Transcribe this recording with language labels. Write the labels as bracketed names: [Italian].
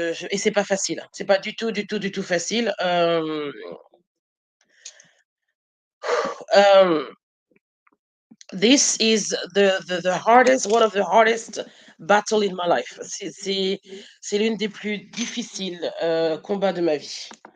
[French] Et c'est pas facile. C'est pas du tout, du tout, du tout facile. [English] Um, this is the hardest, one of the hardest battle in my life. [French] C'est l'une des plus difficiles combats de ma vie.